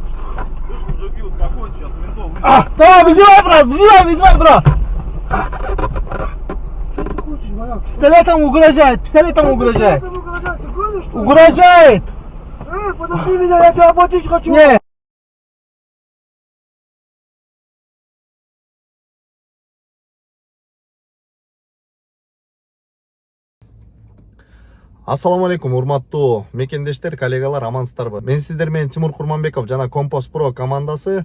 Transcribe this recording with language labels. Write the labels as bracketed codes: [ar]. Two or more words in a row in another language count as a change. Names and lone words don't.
[ru] Давай, вызывай, брат! Что ты хочешь, барак? Пистолетом угрожает. Ты гонишь, что ли? Угрожает! Подожди меня, я тебя оплатить хочу. Не! [ky] Ассаламу алейкум, урматтуу мекендештер, коллегалар, амансыздарбы? Мен сиздер менен Тимур Курманбеков жана Компас Pro командасы.